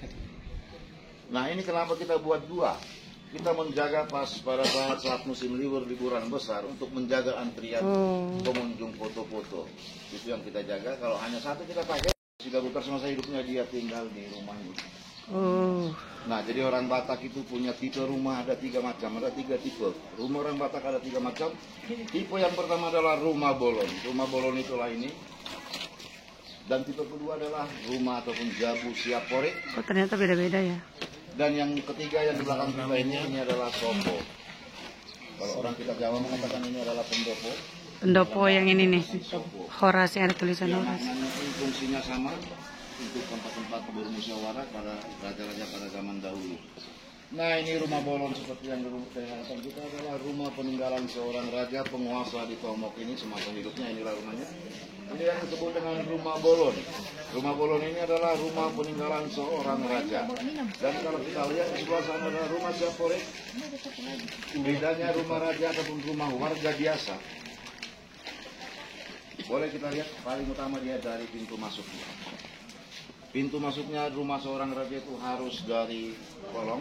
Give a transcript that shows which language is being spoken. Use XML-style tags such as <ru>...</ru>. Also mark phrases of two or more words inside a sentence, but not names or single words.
<id>Nah, ini kenapa kita buat 2? Kita menjaga pas pada saat musim liburan besar untuk menjaga antrian pengunjung foto-foto. Itu yang kita jaga. Kalau hanya satu kita pakai, Si Galutar semasa hidupnya dia tinggal di rumah ini. Nah, jadi orang Batak itu punya tipe rumah ada 3 macam, ada 3 tipe. Rumah orang Batak ada 3 macam. Tipe yang pertama adalah rumah bolon. Rumah bolon itulah ini. Dan tipe kedua adalah rumah ataupun jabu siap porek. Oh, ternyata beda-beda ya. Dan yang ketiga yang di belakang kita ini adalah sopo. Kalau orang kita Jawa mengatakan ini adalah pendopo. Pendopo yang ini nih. Horas, yang ada tulisan Yang Horas. fungsinya sama untuk tempat-tempat bermusyawarah pada raja-raja pada zaman dahulu. Nah, ini rumah bolon seperti yang di hadapan kita adalah rumah peninggalan seorang raja penguasa di Tomok ini semasa hidupnya. Inilah rumahnya. Ini yang disebut dengan rumah bolon. Rumah bolon ini adalah rumah peninggalan seorang raja. Dan kalau kita lihat di sebelah sana adalah rumah Siaporek. Bedanya rumah raja ataupun rumah warga biasa. Boleh kita lihat paling utama dia dari pintu masuknya. Pintu masuknya rumah seorang raja itu harus dari kolong.</id>